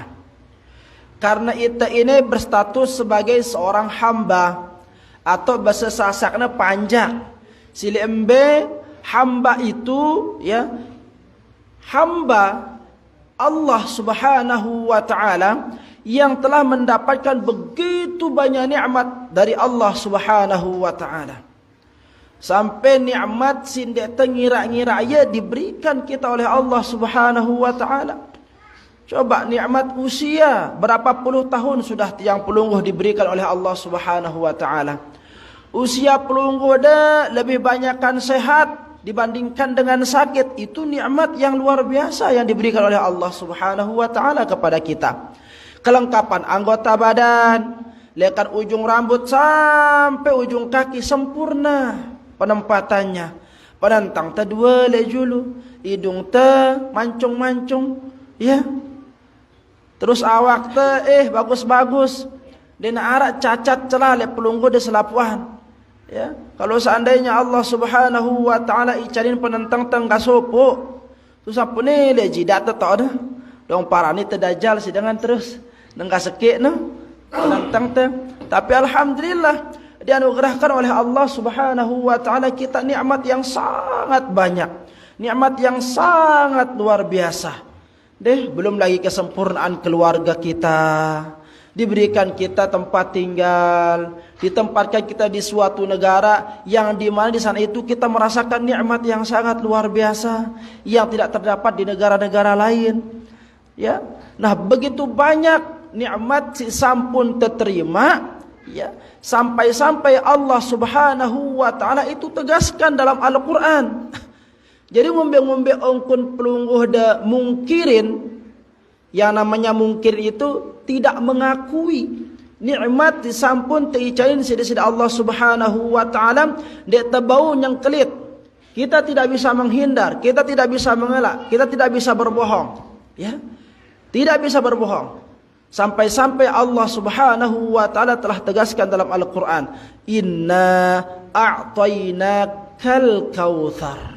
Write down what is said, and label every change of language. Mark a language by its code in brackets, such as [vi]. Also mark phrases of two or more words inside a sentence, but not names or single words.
[id] Karena kita ini berstatus sebagai seorang hamba atau bahasa sasakna panjang. [sas] Sili embe [id] hamba itu, ya, hamba Allah [ar] سبحانه وتعالى [id] yang telah mendapatkan begitu banyak nikmat dari Allah [ar] سبحانه وتعالى. [id] Sampai nikmat [sas] sindek tengira-ngira [id] ya diberikan kita oleh Allah [ar] سبحانه وتعالى. [id] Coba nikmat usia berapa puluh tahun sudah [sas] tiang pelungguh [id] diberikan oleh Allah [ar] سبحانه وتعالى. [id] Usia pelungguh dah lebih banyakkan sehat dibandingkan dengan sakit. Itu nikmat yang luar biasa yang diberikan oleh Allah [ar] سبحانه وتعالى [id] kepada kita. Kelengkapan anggota badan, lekan ujung rambut sampai ujung kaki sempurna penempatannya. [sas] Penentang te dua le julu, hidung te mancung-mancung, ya. Terus awak te bagus-bagus. Dena arak cacat celah le pelunggu de selapuan. Ya, kalau seandainya Allah [ar] سبحانه وتعالى [sas] icarin penentang tengga sopo, susah pune le jidat te tok dah. Dong parani te dajal sidangan terus nengka sekek no penentang te. [id] Tapi alhamdulillah dianugerahkan oleh Allah [ar] سبحانه وتعالى [id] kita nikmat yang sangat banyak. Nikmat yang sangat luar biasa. Belum lagi kesempurnaan keluarga kita. Diberikan kita tempat tinggal, ditempatkan kita di suatu negara yang di mana di sana itu kita merasakan nikmat yang sangat luar biasa yang tidak terdapat di negara-negara lain. Ya. Nah, begitu banyak nikmat si sampun terterima, ya. Sampai-sampai Allah [ar] سبحانه وتعالى [id] itu tegaskan dalam Al-Qur'an. [sas] Jadi ngombe-ngombe ongkun pelungguh da mungkirin. [id] Yang namanya mungkir itu tidak mengakui nikmat [sas] disampun teicain sida-sida [id] Allah [ar] سبحانه وتعالى [sas] dek tebau [id] yang kelit. Kita tidak bisa menghindar, kita tidak bisa mengelak, kita tidak bisa berbohong, ya. Tidak bisa berbohong. Sampai-sampai Allah [ar] سبحانه وتعالى [id] telah tegaskan dalam Al-Qur'an, [ar] "إنا أعطيناك الكوثر."